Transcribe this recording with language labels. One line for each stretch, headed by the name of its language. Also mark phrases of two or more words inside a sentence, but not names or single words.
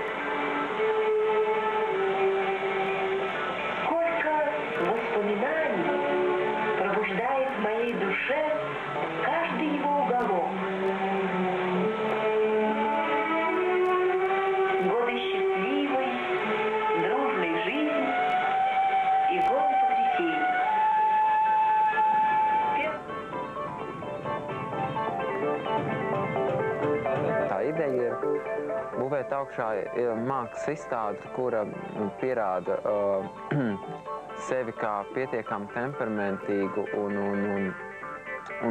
Russian: Сколько воспоминаний пробуждает в моей душе каждый его уголок. Годы счастливой, дружной жизни и годы потрясений.
Latvian: Tā ideja ir būvēt augšā mākslas izstāde, kura pierāda sevi kā pietiekami temperamentīgu un